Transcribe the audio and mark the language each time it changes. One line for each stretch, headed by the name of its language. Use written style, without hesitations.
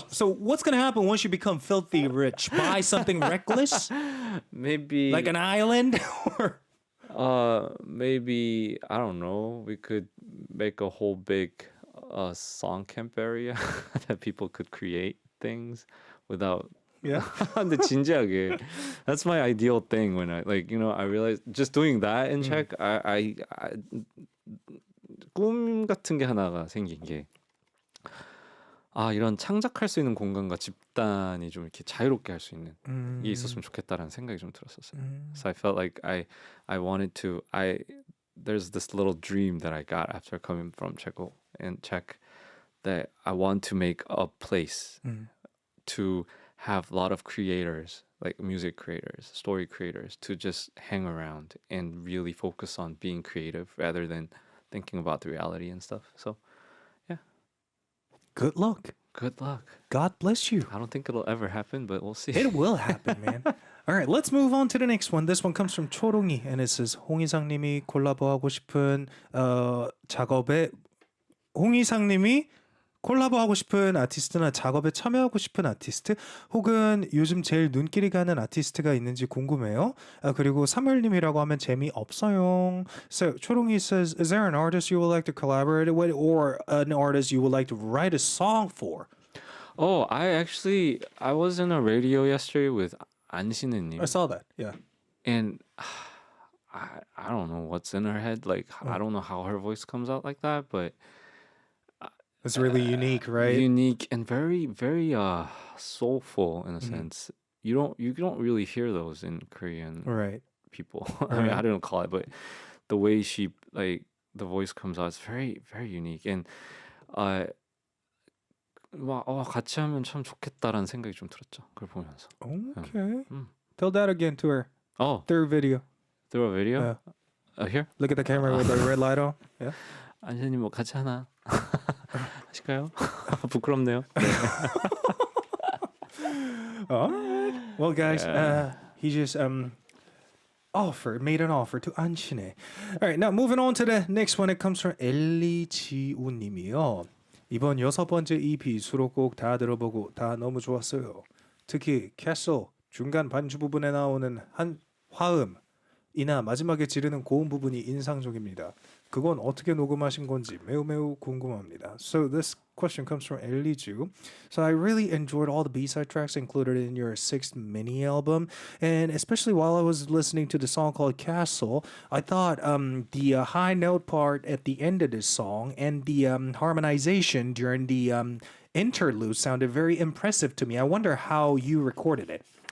English: So what's gonna happen once you become filthy rich? Buy something reckless? Maybe Like an island? Or maybe I don't know. We could make a whole big song camp area that people could create things without. yeah.
Korean: 근데 진지하게,
English: that's my ideal thing when I I realized just doing that in Czech, I
Korean: 꿈 같은 게 하나가 생긴 게 이런 창작할 수 있는 공간과 집단이 좀 이렇게 자유롭게 할 수 있는 게 있었으면 좋겠다라는 생각이 좀 들었었어요.
English: So I felt like I wanted to there's this little dream that I got after coming from Czech that I want to make a place to have a lot of creators, like music creators, story creators, to just hang around and really focus on being creative rather than thinking about the reality and stuff. So, yeah. Good luck. Good luck. God bless you. I don't think it'll ever happen, but we'll see. It will happen, man. All right, let's move on to the next one. This one comes from 초롱이, and it says
Korean: 홍이상님이 콜라보하고 싶은 작업에 홍이상님이 콜라보하고 싶은 아티스트나 작업에 참여하고 싶은 아티스트 혹은 요즘 제일 눈길이 가는 아티스트가 있는지 궁금해요. 그리고 사물님이라고 하면 재미없어요.
English: So 초롱이 says, is there an artist you would like to collaborate with or an artist you would like to write a song for? Oh, I was in a radio yesterday with 안신혜님. I saw that. Yeah. And I don't know what's in her head. Like, I don't know how her voice comes out like that, but It's really unique, right? unique and very, very soulful in a sense. You don't really hear those in Korean Right. people. I mean, I don't call it, but the way she the voice comes out is very, very unique.
Korean: And 같이 하면 참 좋겠다라는 생각이 좀 들었죠. 그걸 보면서.
English: Okay. Tell that again to her. Through video. Through a video? Here? Look at the camera with the red light on. Yeah.
Korean: 안신님 뭐 같이 하나 하실까요? 부끄럽네요. 네.
English: All right. Well, guys, he just made an offer to 안신혜. All right, now moving on to the next one. It comes from 엘리지우님이요.
Korean: 이번 6번째 EP 수록곡 다 들어보고 다 너무 좋았어요. 특히 캐슬, 중간 반주 부분에 나오는 한 화음이나 마지막에 지르는 고음 부분이 인상적입니다. 그건 어떻게 녹음하신 건지 매우 궁금합니다.
English: So this question comes from Eliju. So I really enjoyed all the B-side tracks included in your 6th mini album, and especially while I was listening to the song called Castle, I thought the high note part at the end of this song and the harmonization during the interlude sounded very impressive to me. I wonder how you recorded it.